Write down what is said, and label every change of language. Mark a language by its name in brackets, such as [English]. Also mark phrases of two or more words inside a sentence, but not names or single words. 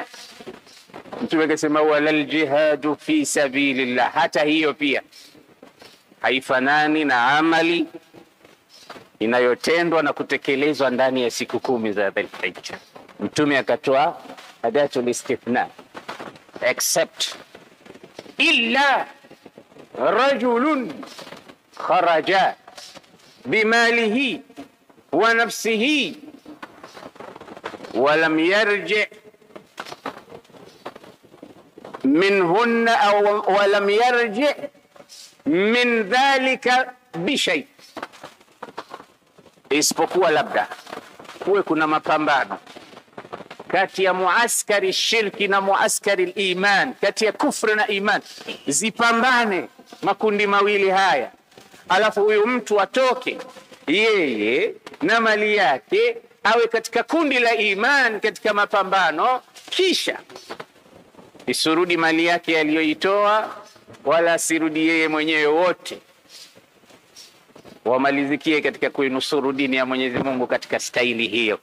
[Swahili] Mtume akasema, [Arabic] ولا الجهاد في سبيل الله, [Swahili] hata hiyo pia haifanani na amali inayotendwa na kutekelezwa ndani ya siku 10 za Dhulhijja. Mtume akatoa [Arabic] أداة الاستثناء, except إلا رجل خرج بماله ونفسه ولم يرجع منهن أو ولم يرجع من ذلك بشيء, [Swahili] isipokuwa labda kuwe kuna mapambano kati ya muaskari shirki na muaskari iman, kati ya kufri na iman, zipambane makundi mawili haya, alafu huyu mtu atoke yeye na mali yake awe katika kundi la iman katika mapambano, kisha isirudi mali yake aliyoitoa wala asirudi yeye mwenyewe, wote wamalizikie katika kuinusuru dini ya Mwenyezi Mungu katika staili hiyo.